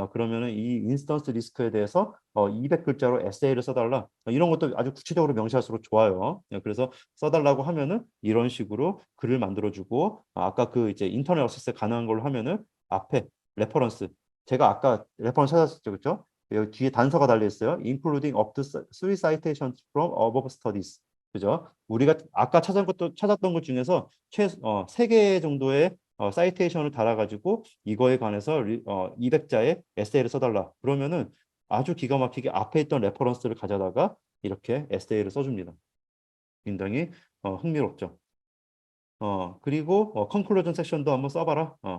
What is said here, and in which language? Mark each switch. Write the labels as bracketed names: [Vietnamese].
[Korean] 그러면은 이 인스턴스 리스크에 대해서 200글자로 에세이를 써달라. 이런 것도 아주 구체적으로 명시할수록 좋아요. 그래서 써달라고 하면은 이런 식으로 글을 만들어주고 아까 그 이제 인터넷 액세스 가능한 걸로 하면은 앞에 레퍼런스 제가 아까 레퍼런스 찾았었죠, 그렇죠? 여기 뒤에 단서가 달려 있어요. [English] Including up to three citations from above studies. [Korean] 그죠? 우리가 아까 찾았던 것 중에서 세 개 정도의 사이테이션을 달아가지고 이거에 관해서 200자의 에세이를 써달라. 그러면은 아주 기가 막히게 앞에 있던 레퍼런스를 가져다가 이렇게 에세이를 써줍니다. 굉장히 흥미롭죠. 그리고 컨클루전 섹션도 한번 써봐라.